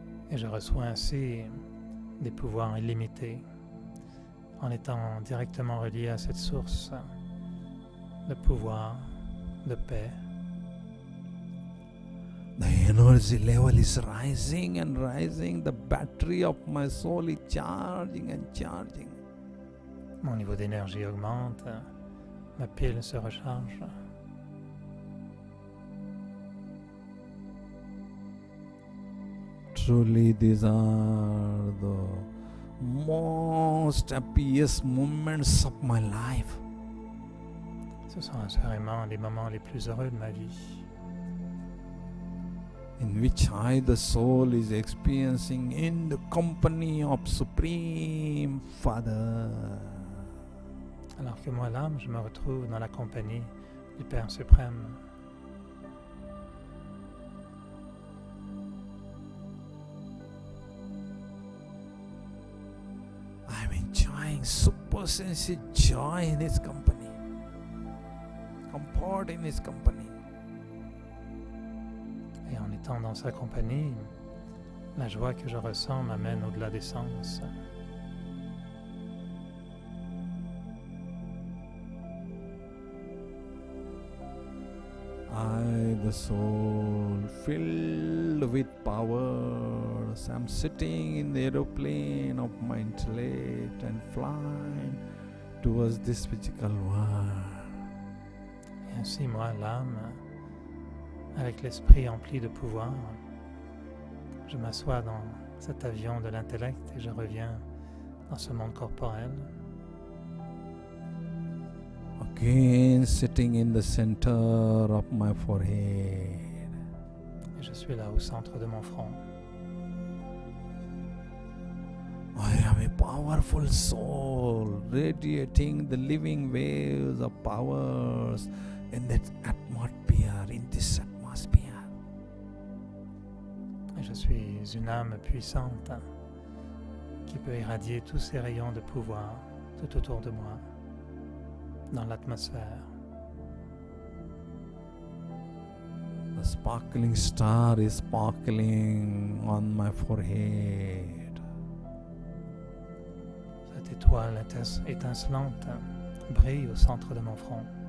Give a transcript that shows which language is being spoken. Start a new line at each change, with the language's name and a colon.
French: Et je reçois ainsi des pouvoirs illimités en étant directement relié à cette source de pouvoir, de paix.
English: The energy level is rising and rising. The battery of my soul is charging and charging.
French: Mon niveau d'énergie augmente, ma pile se recharge.
English: Truly, these are the most happiest moments of my life.
French: Ce sont assurément les moments les plus heureux de ma vie,
English: in which I, the soul, is experiencing in the company of Supreme Father.
French: alors que moi, l'âme, je me retrouve dans la compagnie du Père suprême.
English: I'm enjoying super sensitive joy in His company, comfort in His company.
French: Et en étant dans sa compagnie, la joie que je ressens m'amène au-delà des sens.
English: I, the soul, filled with powers, am sitting in the aeroplane of my intellect and flying towards this physical world.
French: Et ainsi, moi, l'âme, avec l'esprit empli de pouvoir, je m'assois dans cet avion de l'intellect et je reviens dans ce monde corporel.
English: Again sitting in the center of my forehead.
French: Et je suis là au centre de mon front.
English: I am a powerful soul, radiating the living waves of powers in that atmosphere, in this atmosphere.
French: Et je suis une âme puissante qui peut irradier tous ces rayons de pouvoir tout autour de moi, dans l'atmosphère.
English: The sparkling star is sparkling on my forehead.
French: Cette étoile étincelante brille au centre de mon front.